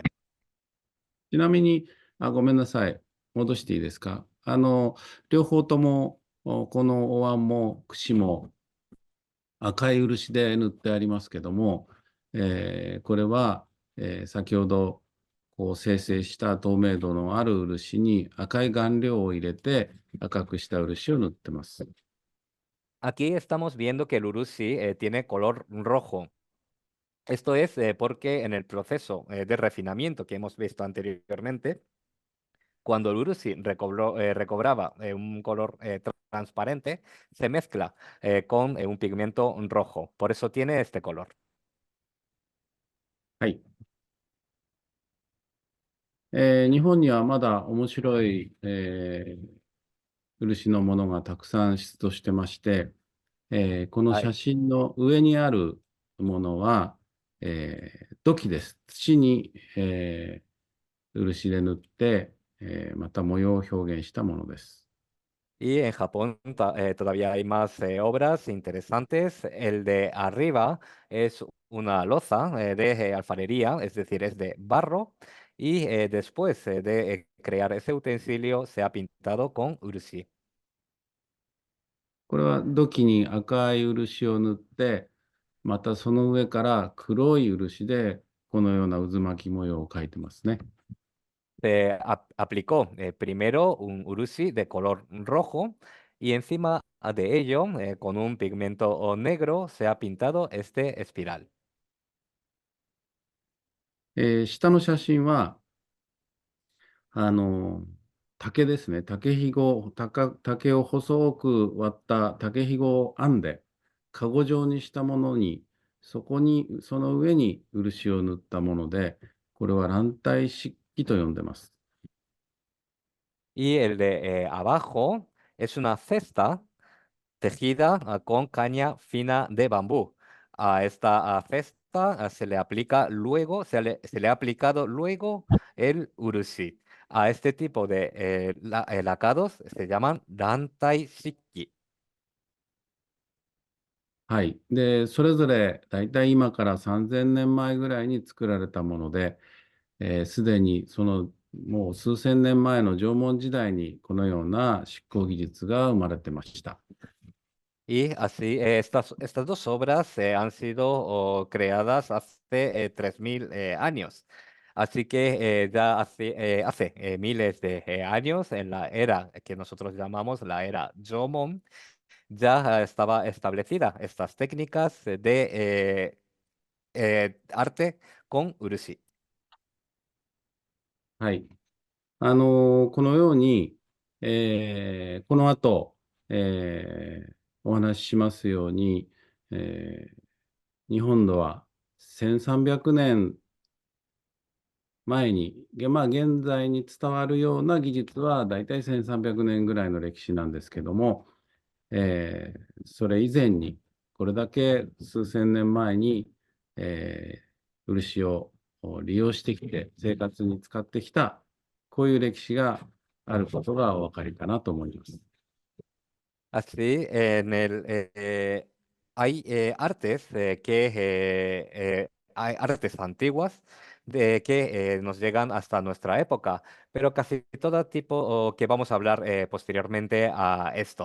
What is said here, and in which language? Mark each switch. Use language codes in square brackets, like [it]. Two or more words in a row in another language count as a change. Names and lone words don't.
[ja] ちなみに、ごめんなさい。戻していいですか。両方とも、このお椀も櫛も赤い漆で塗ってありますけども、これは、先ほどこう生成した透明度のある漆に赤い顔料を入れて赤くした漆を塗ってます。 [es] Aquí estamos viendo que el urushi tiene color rojo. Esto es porque en el proceso de refinamiento que hemos visto anteriormente, cuando el urushi recobraba un color transparente, se mezcla con un pigmento rojo. Por eso tiene este color. [ja] はい。日本にはまだ面白い、漆のものがたくさん出土してまして、この写 Ay, 真の上にあるものは、土器です。土に、漆で塗って、また模様を表現したものです。 [es] y en Japón todavía hay más obras interesantes. El de arriba es una loza de alfarería, es decir, es de barro. Y después de crear ese utensilio se ha pintado con urushi. [ja] これは土器に赤い漆を塗って、またその上から黒い漆でこのような渦巻き模様を描いてますね。 [es] Se aplicó primero un urushi de color rojo y encima de ello, con un pigmento negro, se ha pintado este espiral. [ja] 下の写真は、竹ですね。竹を細く割った竹ひごを編んで、かご状にしたものに、その上に漆を塗ったもので、これは卵体漆器と呼んでます。 [es] Y el de abajo es una cesta tejida con caña fina de bambú. A esta cesta se le aplica luego, se le ha aplicado luego el urushi. A este tipo de lacados se llaman [ja] 籃胎漆器. はい。で、それぞれ大体今から3000年前ぐらいに作られたもので、すでにそのもう数千年前の縄文時代にこのような執行技術が生まれてました。 [es] Y así, estas dos obras han sido creadas hace 3000 años. Así que ya hace miles de años, en la era que nosotros llamamos la era Jomon, ya estaba establecida estas técnicas de arte con urushi. [ja] はい。このように、この後、お話ししますように、日本では1300年前に、現在に伝わるような技術はだいたい1300年ぐらいの歴史なんですけども、それ以前に、これだけ数千年前に、漆を利用してきて、生活に使ってきた、こういう歴史があることがお分かりかなと思います。 [es] Así, hay artes hay artes antiguas que nos llegan hasta nuestra época, pero casi todo tipo que vamos a hablar posteriormente a esto.